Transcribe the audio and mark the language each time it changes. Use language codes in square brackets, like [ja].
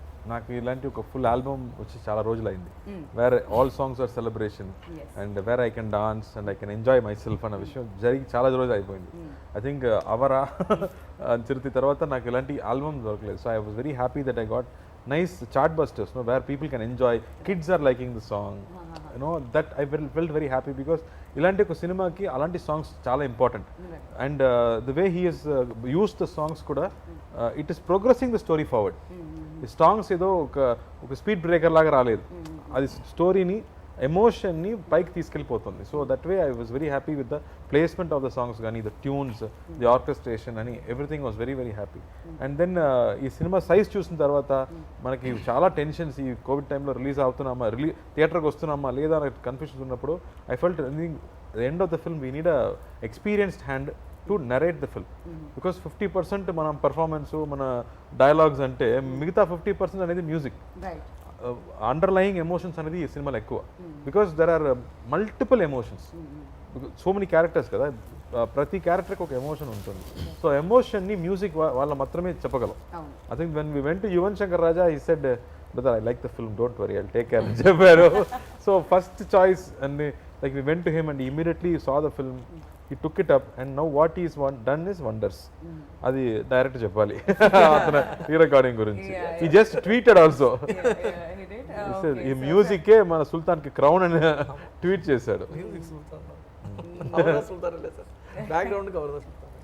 [te] నాకు ఇలాంటి ఒక ఫుల్ ఆల్బమ్ వచ్చి చాలా రోజులు అయింది, [en] where all songs are celebration and where I can dance and I can enjoy myself [te] అన్న విషయం జరిగి చాలా రోజులు అయిపోయింది. ఐ థింక్ అవరా చిరుతి తర్వాత నాకు ఇలాంటి ఆల్బమ్ దొరకలేదు. [en] so I was very happy that I got nice chart busters, where people can enjoy, kids are liking the song, that I felt very happy because [te] ilanti oka cinema ki alanti songs chaala important, [en] and the way he has used the songs [te] kuda [en] it is progressing the story forward. [te] The songs edo oka speed breaker laga raaledu, adi story ni emotion ని పైకి తీసుకెళ్ళిపోతుంది. [en] So that way I was very happy with the placement of the songs కానీ, the tunes, the orchestration అని everything was very very happy. [te] And then ఈ cinema size చూసిన తర్వాత మనకి చాలా tensions, ఈ కోవిడ్ టైంలో రిలీజ్ అవుతున్నామా, థియేటర్కి వస్తున్నామా లేదా అనే కన్ఫ్యూషన్స్ ఉన్నప్పుడు I felt the end of the film we need a experienced hand to narrate the film, because 50% మనం పర్ఫార్మెన్స్, మన డైలాగ్స్ అంటే మిగతా 50% అనేది మ్యూజిక్. అండర్లయింగ్ ఎమోషన్స్ అనేది ఈ సినిమాలో ఎక్కువ, because there are multiple emotions, so many characters కదా, ప్రతి క్యారెక్టర్కి ఒక ఎమోషన్ ఉంటుంది. సో ఎమోషన్ని మ్యూజిక్ వాళ్ళ మాత్రమే చెప్పగలం. I think when we went to Yuvan Shankar Raja, he said [en] brother I like the film, don't worry, I'll take care [te] అని చెప్పారు. [en] So first choice and like we went to him and he immediately saw the film, he took it up and now what he's done is wonders. [te] అది direct చెప్పాలి అతను ఈ recording గురించి. [en] he just tweeted also, he said [te] ఈ మ్యూజికే మన సుల్తాన్ కి crown అని tweet చేశాడు. మ్యూజిక్ సుల్తాన్ అవరా సుల్తాన్ లేదు సార్, బ్యాక్గ్రౌండ్ కి అవరా సుల్తాన్.